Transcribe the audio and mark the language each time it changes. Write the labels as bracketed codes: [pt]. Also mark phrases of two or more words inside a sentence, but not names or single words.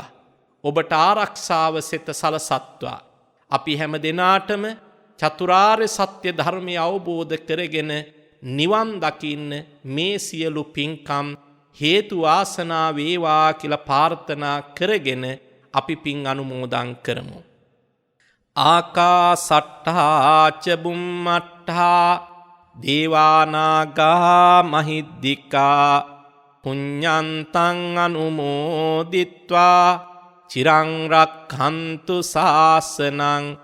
[si] ඔබට ආරක්ෂාව සෙත සලසත්වා. අපි හැම දෙනාටම චතුරාර්ය සත්‍ය ධර්මය අවබෝධ කරගෙන නිවන් දකින්න මේ සියලු පින්කම් හේතු වාසනා වේවා කියලා ප්‍රාර්ථනා කරගෙන අපි පින් අනුමෝදන් කරමු. [pi] ආකාසට්ඨා ච බුම්මට්ඨා දේවානාගා මහිද්దికා පුඤ්ඤන්තං අනුමෝදිත්වා චිරං රක්ඛන්තු ශාසනං.